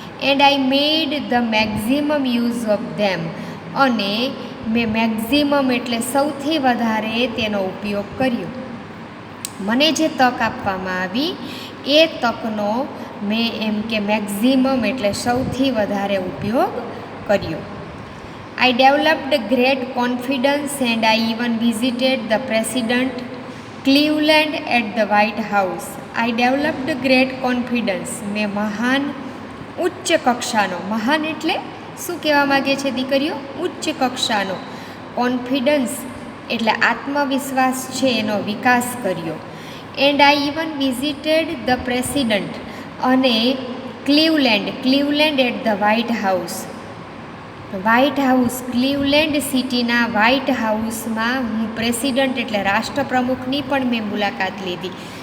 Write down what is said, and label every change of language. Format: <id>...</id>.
<gu>And I made the maximum use of them, અને મેં maximum એટલે સૌથી વધારે તેનો ઉપયોગ કર્યો. મને જે તક આપવામાં આવી એ તકનો મેં એમ કે મેક્ઝિમમ એટલે સૌથી વધારે ઉપયોગ કર્યો.</gu> <en>I developed great confidence and I even visited the President Cleveland at the White House. I developed great confidence.</en> <gu>મેં મહાન ઉચ્ચ કક્ષાનો, મહાન એટલે શું કહેવા માગે છે દીકરીઓ? ઉચ્ચ કક્ષાનો. કોન્ફિડન્સ એટલે આત્મવિશ્વાસ છે એનો વિકાસ કર્યો. And I even visited the president, અને ક્લીવલેન્ડ at the white house, white house ક્લીવલેન્ડ સિટીના વ્હાઇટ હાઉસમાં હું પ્રેસિડન્ટ એટલે રાષ્ટ્રપ્રમુખની પણ મેં મુલાકાત લીધી.</gu>